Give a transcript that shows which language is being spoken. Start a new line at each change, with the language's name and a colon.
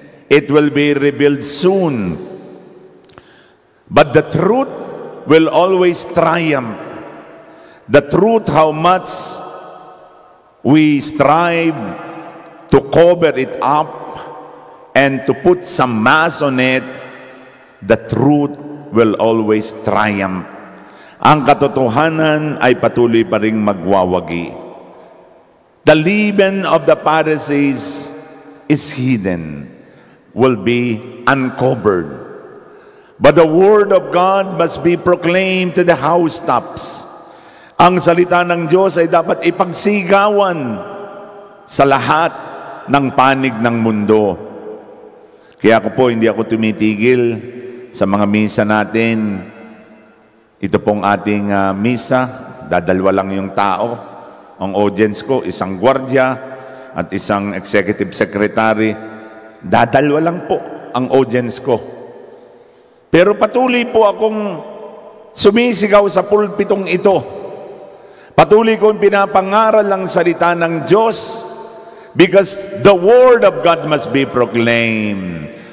English: It will be revealed soon. But the truth will always triumph. The truth, how much we strive to cover it up and to put some mask on it, the truth will always triumph.
Filipino: Ang katotohanan ay patuloy pa ring magwawagi.
English: The leaven of the Pharisees is hidden, will be uncovered. But the word of God must be proclaimed to the housetops.
Filipino: Ang salita ng Diyos ay dapat ipagsigawan sa lahat ng panig ng mundo. Kaya hindi ako tumitigil sa mga misa natin. Ito pong ating misa, dadalwa lang yung tao. Ang audience ko, isang gwardiya at isang executive secretary. Dadalwa lang po ang audience ko. Pero patuloy po akong sumisigaw sa pulpitong ito. Patuloy kong pinapangaral ang salita ng Diyos
English: because the Word of God must be proclaimed.